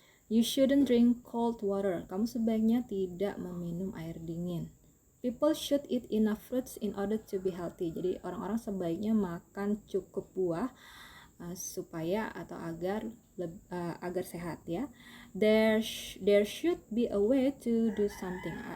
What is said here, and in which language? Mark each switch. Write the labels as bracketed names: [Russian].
[English] You shouldn't drink cold water. [Indonesian] Kamu sebaiknya tidak meminum air dingin. [English] People should eat enough fruits in order to be healthy. [Indonesian] Jadi orang-orang sebaiknya makan cukup buah supaya atau agar sehat ya. [English] There should be a way to do something.